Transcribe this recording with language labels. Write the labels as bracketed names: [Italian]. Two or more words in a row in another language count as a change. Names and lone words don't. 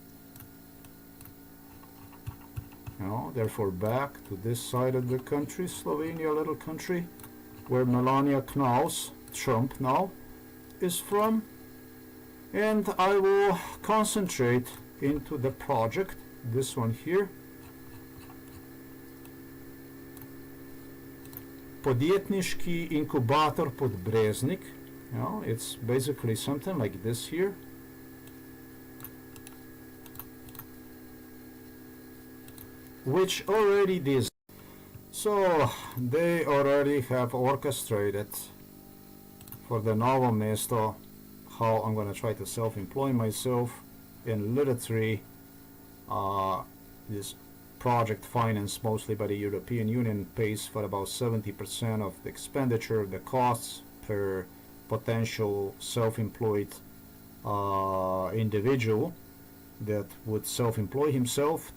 [English] Therefore back to this side of the country, Slovenia, little country, where Melania Knaus, Trump now, is from. And I will concentrate into the project, this one here. Podjetniški inkubator Podbreznik. It's basically something like this here. Which already this. So they already have orchestrated for the Novo Mesto how I'm going to try to self-employ myself in literally this project financed mostly by the European Union pays for about 70% of the expenditure, the costs per potential self-employed individual that would self-employ himself.